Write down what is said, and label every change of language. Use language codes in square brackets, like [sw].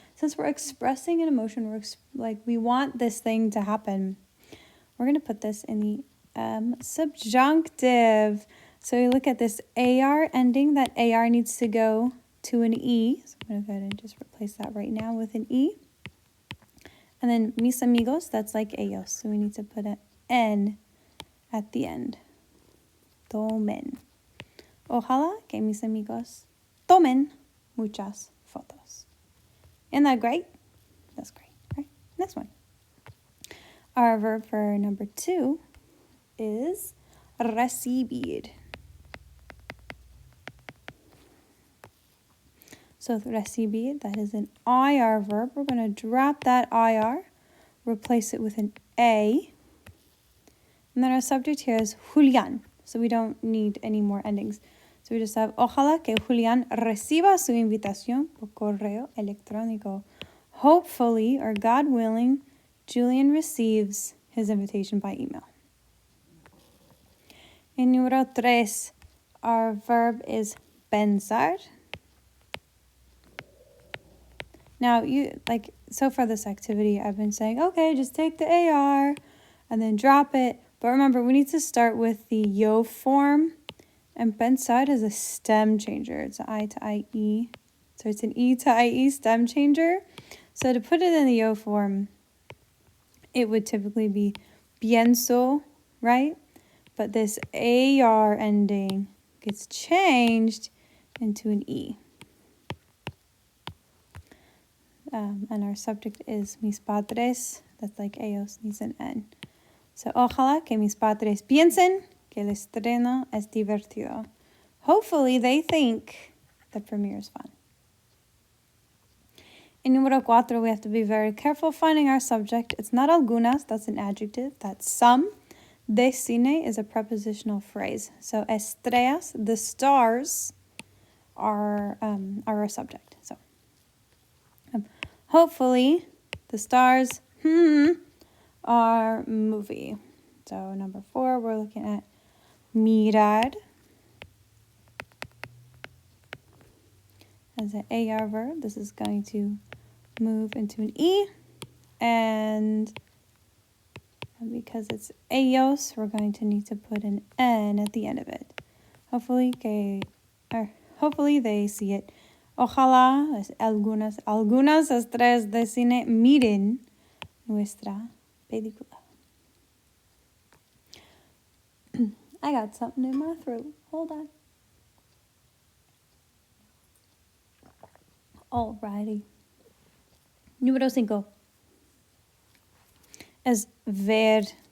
[en] Since we're expressing an emotion, we want this thing to happen, we're going to put this in the subjunctive. So we look at this AR ending. That AR needs to go to an E. So I'm going to go ahead and just replace that right now with an E. And then [es] mis amigos, [en] that's like ellos. So we need to put an N at the end. [es] Tomen. Ojala que mis amigos tomen muchas fotos. [en] Isn't that great? That's great. All right, next one. Our verb for number 2 is recibir. So recibir, that is an IR verb. We're going to drop that IR, replace it with an A. And then our subject here is Julián. So we don't need any more endings. So we just have, [es] ojalá que Julián reciba su invitación por correo electrónico. [en] Hopefully, or God willing, Julian receives his invitation by email. In número 3, our verb is pensar. Now, so far this activity, I've been saying, okay, just take the AR and then drop it. But remember, we need to start with the yo form. And pensar is a stem changer. It's an I to IE. So it's an E to IE stem changer. So to put it in the yo form, it would typically be pienso, right? But this AR ending gets changed into an E. And our subject is [es] mis padres. [en] That's like ellos, needs an N. [es] So, ojalá que mis padres piensen que el estreno es divertido. [en] Hopefully they think the premiere is fun. In número 4, we have to be very careful finding our subject. It's not algunas, that's an adjective, that's some. [es] De cine [en] is a prepositional phrase. So, [es] estrellas, [en] the stars, are our subject. So, hopefully the stars, are movie. So number 4, we're looking at mirar as an AR verb. This is going to move into an E, and because it's ellos, we're going to need to put an N at the end of it. Hopefully they see it. [es] Ojalá algunas estrellas de cine miren nuestra película. [en] I got something in my throat. Hold on. Alrighty. [es] Número 5 es ver.